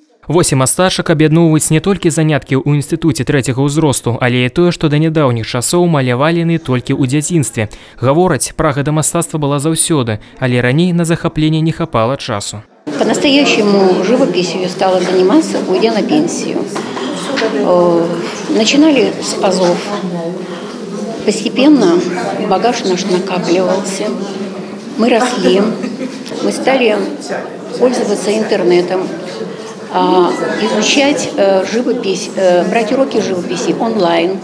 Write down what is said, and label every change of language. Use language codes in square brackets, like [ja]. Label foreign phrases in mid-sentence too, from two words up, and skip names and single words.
[be] 8 мастачак аб'ядноўваюць не толькі заняткі ў інстытуце трэцяга ўзросту, але і тое, што да нядаўніх часоў малявалі яны толькі ў дзяцінстве. Гавораць, прага да мастацтва была заўсёды, але раней на захапленне не хапала часу. [ru] По-настоящему живописью стала заниматься, уйдя на пенсию. Начинали с азов. Постепенно багаж наш накапливался. Мы росли, мы стали пользоваться интернетом, изучать живопись, брать уроки живописи онлайн.